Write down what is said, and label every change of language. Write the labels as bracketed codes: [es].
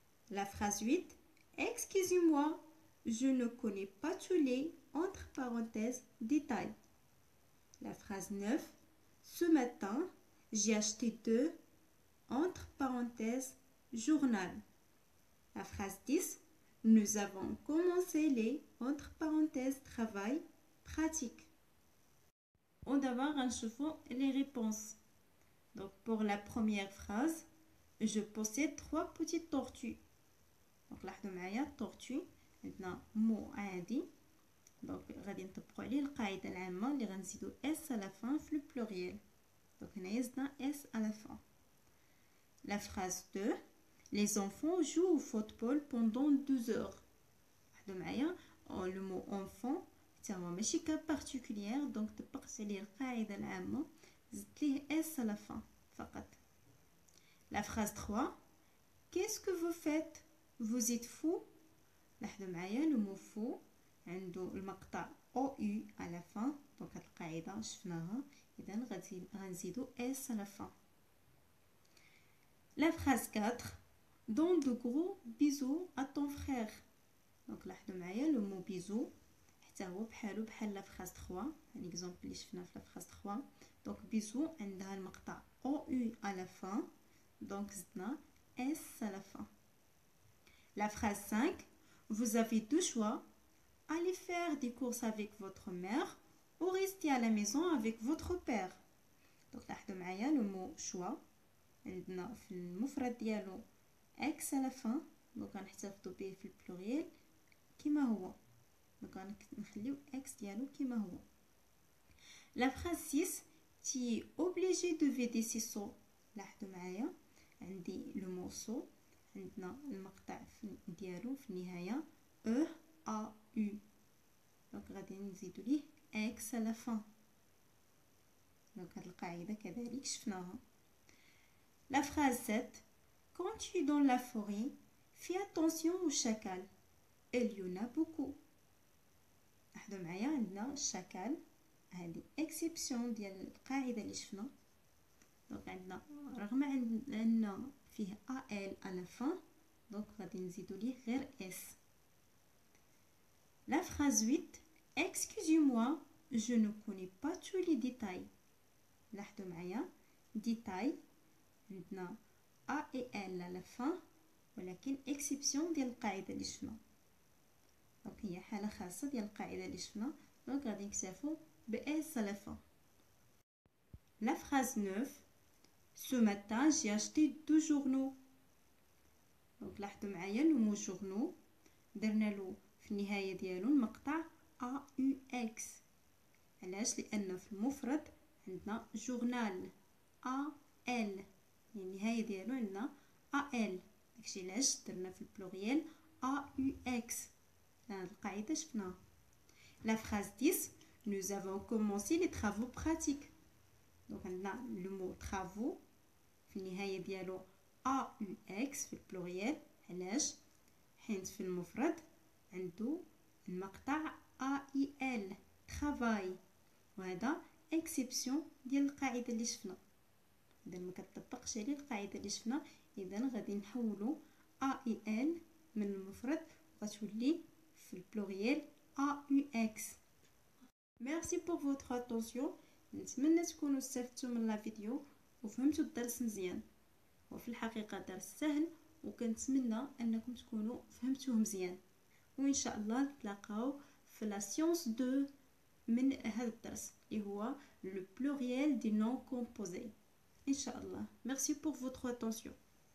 [fr] La phrase 8, excusez-moi, je ne connais pas tous les, entre parenthèses, détails. La phrase 9. Ce matin, j'ai acheté 2, entre parenthèses, journal. La phrase 10. Nous avons commencé les, entre parenthèses, travail, pratique. [ar] ودابا غنشوفوا [fr] les réponses. Donc pour la première phrase, je possède 3 petites tortues. [ar] Donc لاحظوا معايا tortue عندنا مو عادي. Donc غادي نطبقوا عليه القاعده العامه اللي غنزيدوا [fr] s à la fin [ar] في le pluriel. [fr] Donc [ar] هنايا زدنا [fr] s à la fin. La phrase 2. Les enfants jouent au football pendant 2 heures. [ar] لاحظوا معايا [fr] le mot enfant [ar] حتى هو ماشي كا particulière. Donc طبقت عليه القاعده العامه زدت ليه s [fr] à la fin [ar] فقط. [fr] La phrase 3. Qu'est-ce que vous faites? Vous êtes fou? [ar] لاحظوا معايا le mot fou عنده المقطع او à la fin. Donc هاد القاعده شفناها اذا غنزيدو s à la fin. [fr] La phrase 4. Donne de gros bisous à ton frère. [ar] Donc لاحظوا معايا le mot bisous حتى هو بحالو بحال [fr] la phrase 3 l'exemple [ar] اللي شفنا في la phrase 3. [fr] Donc bisous [ar] عندها المقطع او [fr] à la fin. Donc زدنا s à la fin. La phrase 5. Vous avez 2 choix. Allez faire des courses avec votre mère ou rester à la maison avec votre père. [ar] Donc لاحظوا معايا le mot choix عندنا في المفرد ديالو x à la fin. Donc غنحتفظوا به في البلوريال كما هو. Donc غنخليو x ديالو كما هو. [fr] La phrase 6. Tu es obligé de vider ses seaux. [ar] لاحظوا معايا عندي le mot seau عندنا المقطع ديالو في النهايه e a u. Donc غادي نزيدو ليه x à la fin. Donc هاد القاعده كذلك شفناها. [fr] La phrase 7. Quand tu es dans la forêt, fais attention aux chacals. Il y en a beaucoup. [ar] لاحظوا معايا عندنا chacal هذه اكسبسيون ديال القاعده اللي شفنا. دونك عندنا رغم ان فيه al à la fin. دونك غادي نزيدو ليه غير s. [fr] La phrase 8. Excusez-moi, je ne connais pas tous les détails. [ar] لاحظوا معايا détail عندنا a et l à la fin ولكن اكسبسيون ديال القاعده اللي شفنا. دونك هي حاله خاصه ديال القاعده اللي شفنا. دونك غادي نكتفوا ب s à la fin. [fr] La phrase 9. Ce matin, j'ai acheté 2 journaux. [ar] دونك لاحظوا معايا le mot journaux درنا له في النهايه ديالو المقطع aux. علاش؟ لان في المفرد عندنا جورنال al يعني النهايه ديالو عندنا al. داكشي علاش درنا في البلوريال aux. هاد القاعده شفناها. [fr] La phrase 10. Nous avons commencé les travaux pratiques. [ar] دونك عندنا le mot travaux في النهايه ديالو aux في البلوريال. علاش؟ حيت في المفرد عنده المقطع al travail وهذا اكسبسيون ديال القاعده اللي شفنا. اذا ما كتطبقش عليه القاعده اللي شفنا اذا غادي نحولوا al من المفرد غتولي في البلوريال aux. [fr] Merci pour votre attention. [ar] نتمنى تكونوا استفدتوا من لا فيديو وفهمتوا الدرس مزيان. وفي الحقيقه درس سهل وكنتمنى انكم تكونوا فهمتوه مزيان. وان شاء الله نتلاقاو في لا سيونس 2 من هذا الدرس اللي هو [fr] le pluriel des noms composés. [ar] ان شاء الله. [fr] Merci pour votre attention.